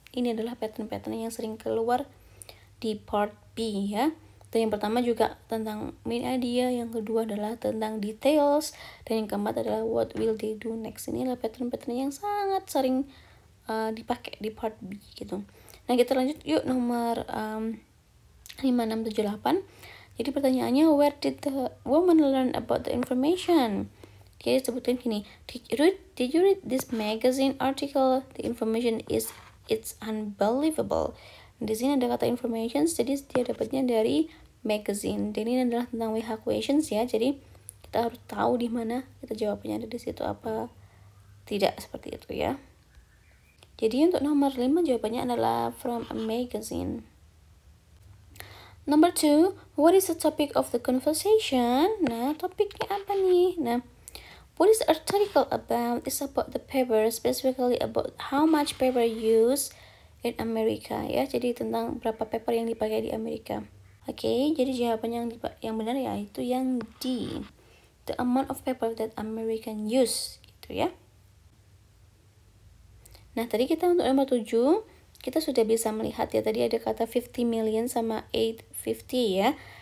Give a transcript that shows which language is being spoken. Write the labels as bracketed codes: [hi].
[id] Ini adalah pattern-pattern yang sering keluar di part B ya. Dan yang pertama juga tentang main idea, yang kedua adalah tentang details, dan yang keempat adalah [en] what will they do next. [id] Ini adalah pattern-pattern yang sangat sering dipakai di part B gitu. Nah kita lanjut yuk nomor 5, 6, 7, 8. Jadi pertanyaannya, [en] where did the woman learn about the information? [id] Dia sebutin gini, [en] did you read this magazine article? The information it's unbelievable. [id] Di sini ada kata information, jadi dia dapatnya dari magazine. Dan ini adalah tentang WH questions ya. Jadi kita harus tahu di mana kita jawabannya ada di situ apa tidak, seperti itu ya. Jadi untuk nomor 5 jawabannya adalah [en] from a magazine. Number 2, what is the topic of the conversation? [id] Nah, topiknya apa nih? Nah, [en] what is the article about? It's about the paper, specifically about how much paper used in America ya. [id] Jadi tentang berapa paper yang dipakai di Amerika. Oke, jadi jawaban yang benar ya itu yang D. [en] The amount of paper that American use [id] gitu ya. Nah, tadi kita untuk nomor 7 kita sudah bisa melihat ya, tadi ada kata 50 million sama 850 ya.